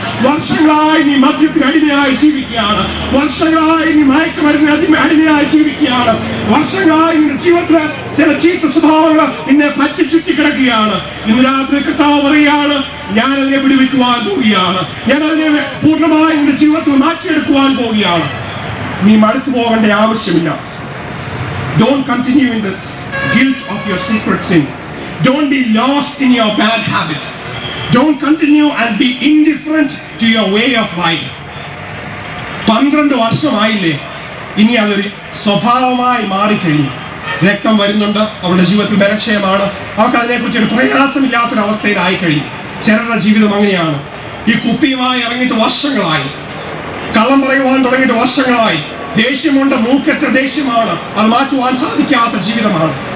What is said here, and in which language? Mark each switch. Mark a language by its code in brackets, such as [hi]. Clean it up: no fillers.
[ml] വർഷങ്ങളായി നീ മദ്യത്തിന് അടിമയായി ജീവിക്കുകയാണ്, വർഷങ്ങളായി നീ മയക്കുമരുന്നിന് അടിമയായി ജീവിക്കുകയാണ്, വർഷങ്ങളായി നിന്റെ ജീവിതത്തിലെ ചില ചീത്ത സ്വഭാവങ്ങൾ നിന്നെ പറ്റി ചുറ്റി കിടക്കുകയാണ്. ഇന്ന് രാത്രി കർത്താവ് പറയുകയാണ്, ഞാനതിനെ വിടുവിക്കുവാൻ പോവുകയാണ്, ഞാനതിനെ പൂർണ്ണമായി നിന്റെ ജീവിതത്തിൽ മാറ്റിയെടുക്കുവാൻ പോവുകയാണ്. നീ മടുത്തു പോകേണ്ട ആവശ്യമില്ല. [en] Don't continue in this guilt of your secret sin. Don't be lost in your bad habit. Don't continue and be indifferent to your way of life. [ml] 12 വർഷമായില്ലേ, ഇനി അതൊരു സ്വഭാവമായി മാറിക്കഴിഞ്ഞു. രക്തം വരുന്നുണ്ട്, അവളുടെ ജീവിതത്തിൽ ബലക്ഷയമാണ്, അവർക്ക് അതിനെക്കുറിച്ച് ഒരു പ്രയാസമില്ലാത്തൊരവസ്ഥയിലായി കഴിഞ്ഞു. ചിലരുടെ ജീവിതം അങ്ങനെയാണ്. ഈ കുപ്പിയുമായി ഇറങ്ങിയിട്ട് വർഷങ്ങളായി, കള്ളം പറയുവാൻ തുടങ്ങിയിട്ട് വർഷങ്ങളായി, ദേഷ്യമുണ്ട്, മൂക്കറ്റ ദേഷ്യമാണ്, അത് മാറ്റുവാൻ സാധിക്കാത്ത ജീവിതമാണ്.